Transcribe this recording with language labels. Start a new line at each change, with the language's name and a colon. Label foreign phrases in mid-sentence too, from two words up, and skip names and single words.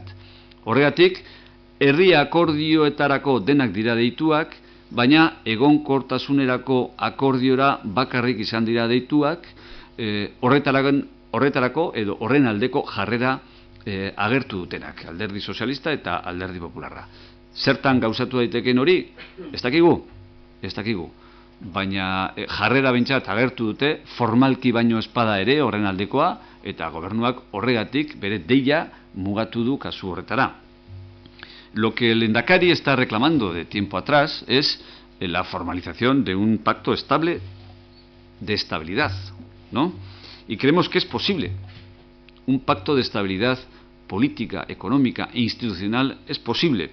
Basque: Horregatik, herri akordioetarako denak dira deituak, baina egonkortasunerako akordiora bakarrik izan dira deituak, horretarako edo horren aldeko jarrera agertu dutenak, alderdi sozialista eta alderdi popularra. Zertan gauzatu daiteken hori? Ez dakigu. Baina jarrera behintzat agertu dute, formalki baino espada ere horren aldekoa, eta gobernuak horregatik bere deia mugatu du kasu horretara.
Spanish: Lo que el lehendakari está reclamando de tiempo atrás es la formalización de un pacto estable de estabilidad, ¿no? Y creemos que es posible. Un pacto de estabilidad política, económica e institucional es posible.